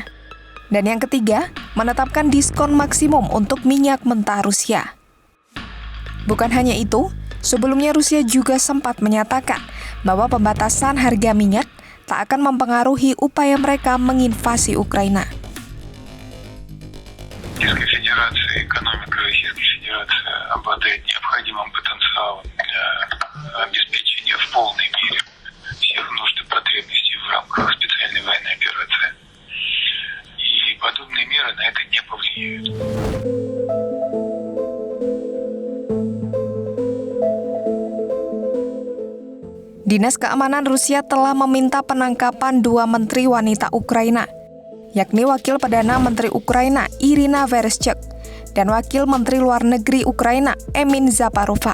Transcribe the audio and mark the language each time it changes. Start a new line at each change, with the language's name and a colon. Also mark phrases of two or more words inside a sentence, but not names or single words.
Indonesian: Dan yang ketiga, menetapkan diskon maksimum untuk minyak mentah Rusia. Bukan hanya itu, sebelumnya Rusia juga sempat menyatakan bahwa pembatasan harga minyak tak akan mempengaruhi upaya mereka menginvasi Ukraina.
Russian: Российская Федерация, экономика Российской Федерации обладает необходимым потенциалом для обеспечения в полной мере всех нужд и потребностей в рамках специальной военной операции. И подобные меры на это не повлияют.
Indonesian: Dinas Keamanan Rusia telah meminta penangkapan 2 menteri wanita Ukraina, yakni Wakil Perdana Menteri Ukraina Irina Vereshchuk dan Wakil Menteri Luar Negeri Ukraina Emin Zaparova.